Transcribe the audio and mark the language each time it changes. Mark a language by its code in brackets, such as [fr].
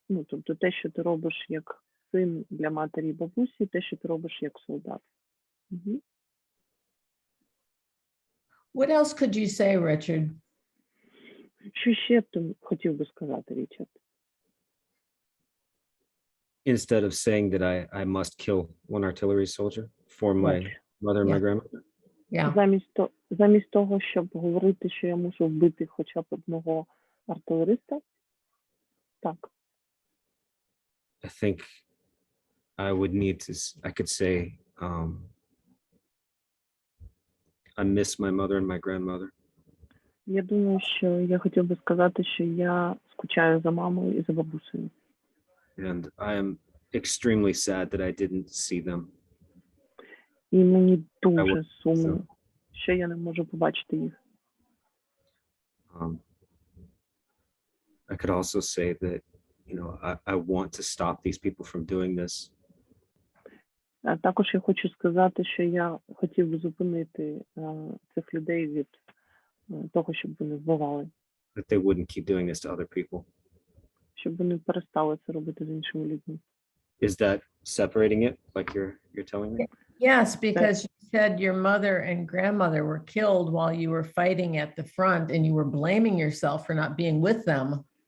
[uk] Ну, тобто те, що ти робиш як син для матері і бабусі, те, що ти робиш як солдат. [en] What else could you say, Richard? [uk] Що ще ти хотів би сказати, Річард? [en] Instead of saying that I must kill one artillery soldier for my mother and my Yeah. grandmother? Yeah. [uk] Замість того, щоб говорити, що я мушу вбити хоча б одного артилериста? Так. [en] I think I would need to, I could say, I miss my mother and my grandmother. [uk] Я думаю, що я хотів би сказати, що я скучаю за мамою і за бабусею. [en] And I am extremely sad that I didn't see them. [uk] І мені дуже [en] would- [uk] сумно, що я не можу побачити їх. [en] I could also say that, I want to stop these people from doing this. [uk] А також я хочу сказати, що я хотів би зупинити цих людей від того, щоб вони вбивали, [en] That they wouldn't keep doing this to other people. [uk] щоб вони перестали це робити з іншими людьми. [en] Is that separating it, like you're telling me? Yes, because you said your mother and grandmother were killed while you were fighting at the front and you were blaming yourself for not being with them.